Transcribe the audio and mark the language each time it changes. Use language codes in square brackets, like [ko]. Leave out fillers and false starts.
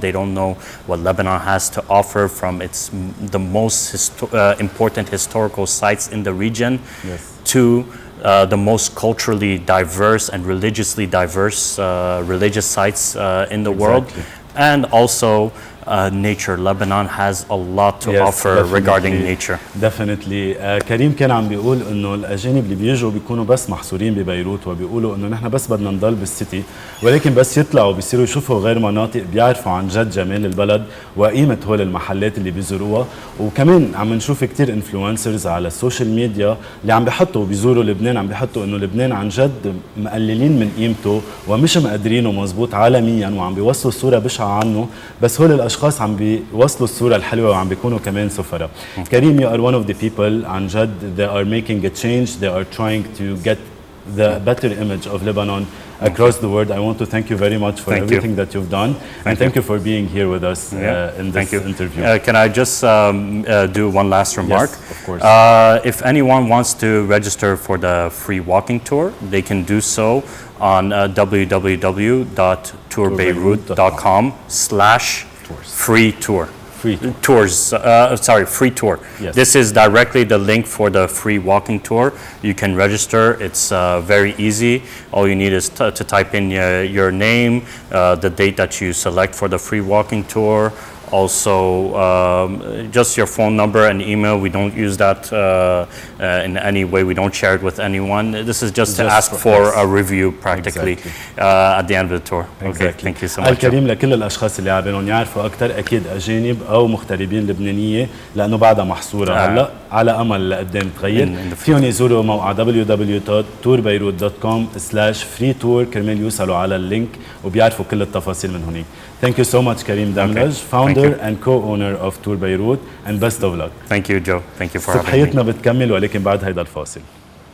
[en] They don't know what Lebanon has to offer from the most important historical sites in the region to the most culturally diverse and religiously diverse religious sites in the world. And also nature. Lebanon has a lot to offer regarding nature. Definitely. [ar] كريم كان عم بيقول انه الاجانب اللي بيجوا بيكونوا بس محصورين ببيروت وبيقولوا انه نحن بس بدنا نضل بالسيتي، ولكن بس يطلعوا بيصيروا يشوفوا غير مناطق بيعرفوا عن جد جمال البلد وقيمة هول المحلات اللي بيزوروها. وكمان عم نشوف كتير انفلونسرز على السوشيال ميديا اللي عم بيحطوا بيزوروا لبنان، عم بيحطوا انه لبنان عن جد مقللين من قيمته ومش مقدرينه مزبوط عالميا وعم بيوصلوا صورة بشعة عنه، بس هول الاشخاص عم بيوصلوا الصورة الحلوة وعم بيكونوا كمان سفراء. [en] كريم, you are one of the people [ar] عن جد [en] they are making a change, they are trying to get the better image of Lebanon across the world. I want to thank you very much for everything that you've done, and thank you for being here with us in this interview. Can I just do one last remark? Yes, of course. If anyone wants to register for the free walking tour, they can do so on www.tourbeirut.com/free tour. Free tour. Yes. This is directly the link for the free walking tour. You can register. It's very easy. All you need is to type in your name, the date that you select for the free walking tour. Also, just your phone number and email. We don't use that in any way. We don't share it with anyone. This is just to ask for a review practically at the end of the tour. Okay, thank you so much. [ar] الكريم لكل الاشخاص اللي عابنهم يعرفوا اكثر اكيد اجانب او مغتربين لبنانيه لانه بعدها محصوره هلا على امل لقدام تغير فيهم يزوروا موقع www.tourbeirut.com/free tour كرمال يوصلوا على اللينك وبيعرفوا كل التفاصيل من هناك. [en] Thank you so much, Karim Damlaj, founder and co-owner of Tour Beirut, and best of luck. Thank you, Joe. Thank you for having me. [ar] صبحيتنا بتكمل ولكن بعد هيدا الفاصل.